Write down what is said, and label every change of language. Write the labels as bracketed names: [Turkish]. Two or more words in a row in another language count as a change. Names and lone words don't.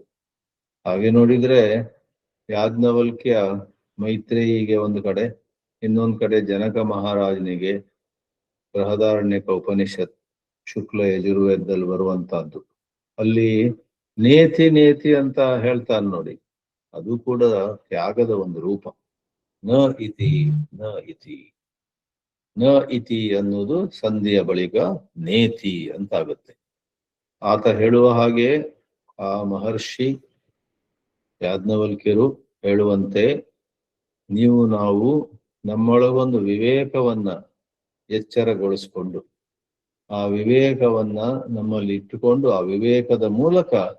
[Kannada] ಹಾಗೆ ನೋಡಿದ್ರೆ ಯಾಜ್ಞವಲ್ಕ್ಯ ಮೈತ್ರೇಯಿಗೆ ಒಂದು ಕಡೆ, ಇನ್ನೊಂದು ಕಡೆ ಜನಕ ಮಹಾರಾಜನಿಗೆ ಬೃಹದಾರಣ್ಯಕ ಉಪನಿಷತ್ ಶುಕ್ಲ ಯಜುರ್ವೇದದಲ್ಲಿ ಬರುವಂತಹದ್ದು. ಅಲ್ಲಿ ನೇತಿ ಅಂತ ಹೇಳ್ತಾನೆ ನೋಡಿ, ಅದು ಕೂಡ ತ್ಯಾಗದ ಒಂದು ರೂಪ. [Sanskrit] ನ ಇತಿ ನ ಇತಿ ನ ಇತಿ [Kannada] ಅನ್ನೋದು ಸಂಧಿಯ ಬಳಿಕ ನೇತಿ ಅಂತ ಆಗುತ್ತೆ. ಆತ ಹೇಳುವ ಹಾಗೆ ಆ ಮಹರ್ಷಿ ಯಾಜ್ಞವಲ್ಕ್ಯರು ಹೇಳುವಂತೆ, ನಾವು ನಮ್ಮೊಳಗೊಂದು ವಿವೇಕವನ್ನ ಎಚ್ಚರಗೊಳಿಸಿಕೊಂಡು, ಆ ವಿವೇಕವನ್ನ ನಮ್ಮಲ್ಲಿ ಇಟ್ಟುಕೊಂಡು, ಆ ವಿವೇಕದ ಮೂಲಕ